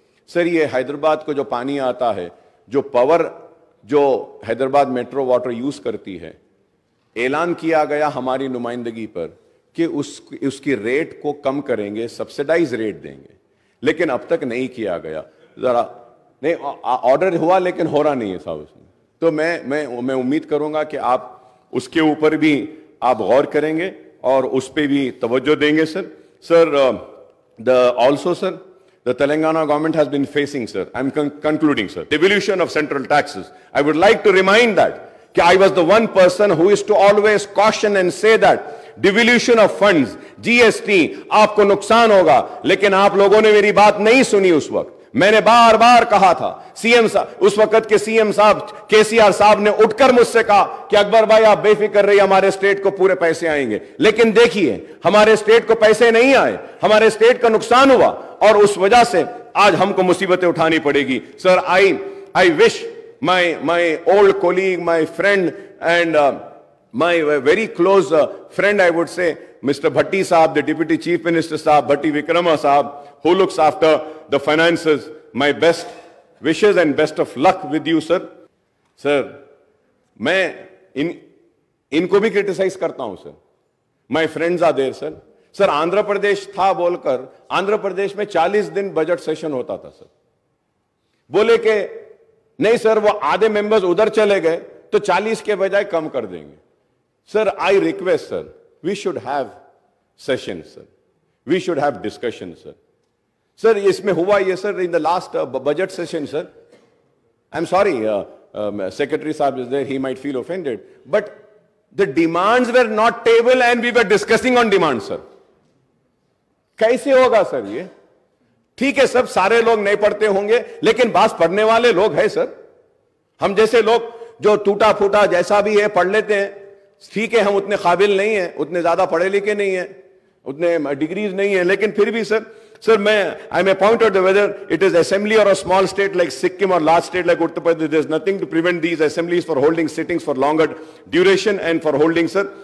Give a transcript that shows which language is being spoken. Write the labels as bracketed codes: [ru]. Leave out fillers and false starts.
[ur] سر یہ حیدرآباد کو جو پانی آتا ہے, جو پاور جو حیدرآباد میٹرو واٹر یوز کرتی ہے, اعلان کیا گیا ہماری نمائندگی پر کہ اس کی ریٹ کو کم کریں گے, سبسیڈائز ریٹ دیں گے, لیکن اب تک نہیں کیا گیا. ذرا نہیں آرڈر ہوا لیکن ہو رہا نہیں ہے صاحب اس میں. تو میں امید کروں گا کہ آپ اس کے اوپر بھی آپ غور کریں گے اور اس پہ بھی توجہ دیں گے. [en] Sir also sir, the Telangana government has been facing, sir, I'm concluding, sir, devolution of central taxes. I would like to remind that I was the one person who is to always caution and say that devolution of funds, GST, [ur] آپ کو نقصان ہوگا, لیکن آپ لوگوں نے میری بات نہیں سنی. اس وقت میں نے بار بار کہا تھا, سی ایم صاحب اس وقت کے سی ایم صاحب KCR صاحب نے اٹھ کر مجھ سے کہا کہ اکبر بھائی آپ بے فکر رہیے, ہمارے اسٹیٹ کو پورے پیسے آئیں گے. لیکن دیکھیے ہمارے اسٹیٹ کو پیسے نہیں آئے, ہمارے اسٹیٹ کا نقصان ہوا, اور اس وجہ سے آج ہم کو مصیبتیں اٹھانی پڑے گی. [en] Sir I wish my old colleague, my friend and my very close friend, I would say, Mr. Bhatti Saab, the Deputy Chief Minister Saab, Bhatti Vikrama Saab, who looks after the finances, my best wishes and best of luck with you, sir. [ur] Sir, میں ان کو بھی criticise کرتا ہوں, sir. [en] My friends are there, sir. [ur] Sir, Andhra Pradesh تھا بول کر آندھرا پردیش میں 40 دن budget session ہوتا تھا. سر بولے کہ نہیں سر وہ آدھے ممبرز ادھر چلے گئے تو 40 کے بجائے کم کر دیں گے. [en] Sir I request, sir, we should have sessions, sir. We should have discussions, sir. Sir, [ur] اس میں ہوا یہ [en] sir, in the last budget session, sir, I'm sorry, Secretary Saab is there, he might feel offended, but the demands were not tabled and we were discussing on demands, sir. [ur] کیسے ہوگا سر یہ؟ ٹھیک ہے سب سارے لوگ نہیں پڑھتے ہوں گے, لیکن بعض پڑھنے والے لوگ ہیں سر. ہم جیسے لوگ جو ٹوٹا پھوٹا جیسا بھی ہے پڑھ لیتے ہیں, ٹھیک ہے ہم اتنے قابل نہیں ہیں, اتنے زیادہ پڑھے لکھے نہیں ہیں, اتنے ڈگریز نہیں ہیں, لیکن پھر بھی سر میں [en] I may point out whether it is assembly or a small state like Sikkim or large state like Uttar Pradesh, there is nothing to prevent these assemblies for holding sittings for longer duration and for holding, sir.